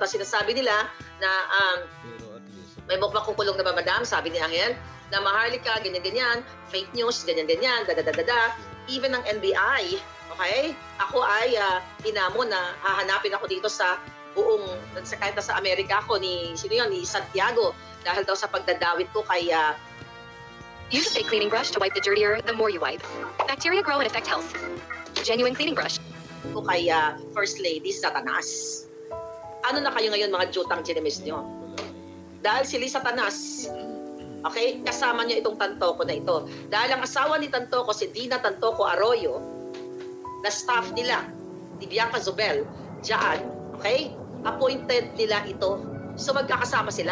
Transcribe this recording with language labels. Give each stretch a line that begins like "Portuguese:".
Filipino: Tapos sinasabi nila na may makukulong na ba madam, sabi ni Angel, na Maharlika, ganyan-ganyan,
English: fake news,
Filipino: ganyan-ganyan, da-da-da-da-da. Even ng NBI, okay? Ako ay inamon na hahanapin ako dito sa buong, kahit sa Amerika ako, ni Santiago, dahil daw sa pagdadawit ko kay...
English: Use a fake cleaning brush to wipe the dirtier the more you wipe. Bacteria grow and affect health. Genuine cleaning brush.
Filipino: Ko kay First Lady Satanas. Ano na kayo ngayon mga jutang chinemis nyo? Dahil si Lisa Tanas, okay, kasama niya itong Tantoco na ito. Dahil ang asawa ni Tantoco, si Dina Tantoco Arroyo, na staff nila, ni Bianca Zobel, dyan, okay, appointed nila ito. So magkakasama sila.